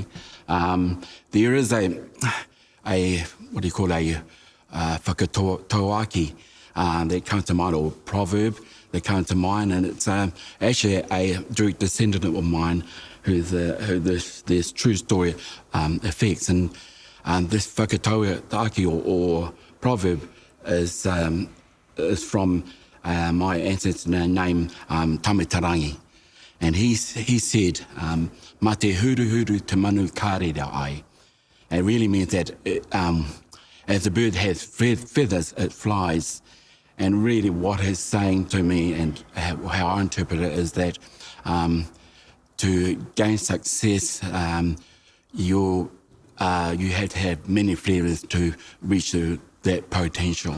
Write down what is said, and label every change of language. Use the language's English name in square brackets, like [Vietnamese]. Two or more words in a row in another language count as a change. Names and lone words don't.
[English] There is a whakatauaki that comes to mind, or proverb that comes to mind, and it's actually a direct descendant of mine who this true story affects. And this whakatauaki or proverb is from my ancestor named Tamitarangi. And he said, [Māori] "Ma te huru te manu kārera ai." [English] It really means that as a bird has feathers, it flies. And really what he's saying to me, and how I interpret it, is that to gain success, you have to have many feathers to reach that potential.